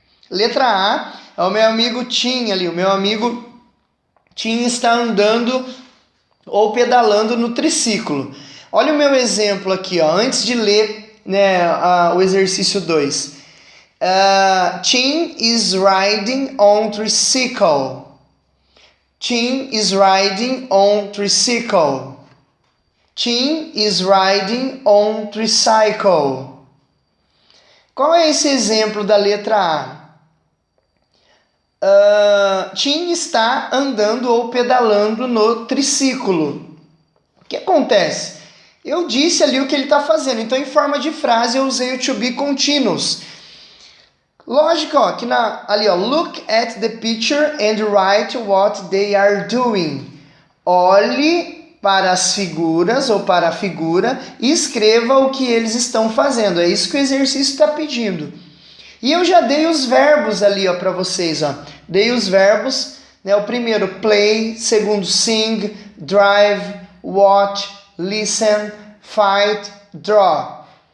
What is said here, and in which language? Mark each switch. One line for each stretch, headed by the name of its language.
Portuguese: Letra A é o meu amigo Tim ali. O meu amigo Tim está andando ou pedalando no triciclo. Olha o meu exemplo aqui, ó, antes de ler, né, o exercício 2.
English: Tim is riding on tricycle. Tim is riding on tricycle. Tim is riding on tricycle.
Portuguese: Qual é esse exemplo da letra A? Tim está andando ou pedalando no triciclo. O que acontece? Eu disse ali o que ele está fazendo, então em forma de frase eu usei o to be continuous. Lógico, ó, que ali, ó,
English: look at the picture and write what they are doing.
Portuguese: Olhe para as figuras ou para a figura e escreva o que eles estão fazendo. É isso que o exercício está pedindo. E eu já dei os verbos ali, ó, para vocês, ó. Dei os verbos, né? O primeiro play, segundo sing, drive, watch, listen, fight, draw.